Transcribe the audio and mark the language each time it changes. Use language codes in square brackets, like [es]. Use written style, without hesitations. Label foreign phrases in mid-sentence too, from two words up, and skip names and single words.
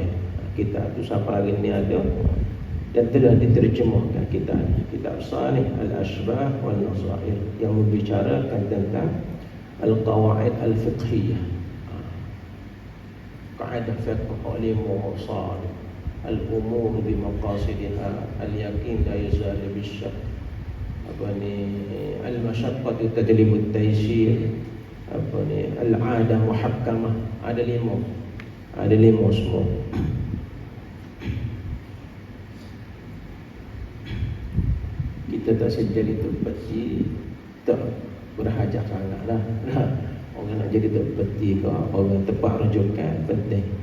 [ms] Kitab tu sampai hari ni ada dan telah diterjemahkan. Kitab besar ni Al-Ashbah wal Nazair yang membicarakan tentang [ar] القواعد الفقهية, [ms] kaedah fiqh ilmu usul [ar] الأمور بمقاصدها، اليقين لا يزال بالشك، المشقة تجلب التيسير، العادة محكمة. [ms] Ada lima semua. Kita tak sejadi terbeti, tak berhajat sangatlah. Orang nak jadi terbeti ke orang tepat rujukan penting.